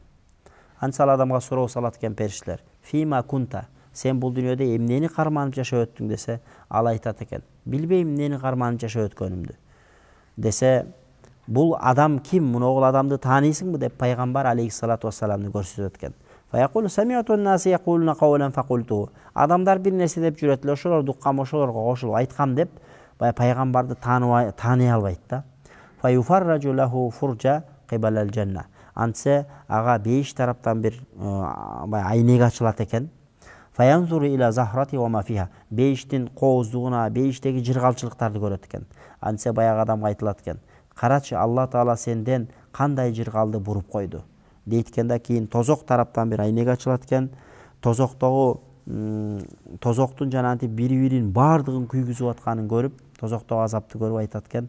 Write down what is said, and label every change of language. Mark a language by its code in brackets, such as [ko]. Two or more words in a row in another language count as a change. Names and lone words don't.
[ky] Антса ал адамга суроо салат экен периштелер. [ar] فيما كنت, [ky] сен бул дүйнөдө эмнени карманып жашап өттүң десе, ал айтат экен, билбейм эмнени карманып жашап өткөнүмдү. Десе, бул адам ким? Муногул адамды тааныйсыңбы деп пайгамбар [ar] عليه الصلاة والسلام [ky] көрсөтөт экен. [ar] فيقول سمعت الناس يقولون قولا فقلته. [ky] Адамдар бир нерсе деп жүрөт эле, ошолорду уккам, ошолорго кошулуп айткам деп баягы пайгамбарды тааный албайт да. [ar] فيفرج له فرجة قبل الجنة. [ky] Антсе ага 5 тараптан бир айнек ачылат экен. [ar] فينظر إلى زهرتها وما فيها. [ky] 5тин кооздугуна, 5теги жыргалчылыктарды көрөт экен. Антсе баягы адамга айтылат экен. Карачы, Алла Таала сенден кандай жыргалды буруп койду дейткенде, кийин тозок тараптан бир айнек ачылат экен. Тозоктогу тозоктун жанагынтип бири-бирин бардыгын күйгүзүп атканын көрүп, тозоктогу азапты көрүп айтат экен.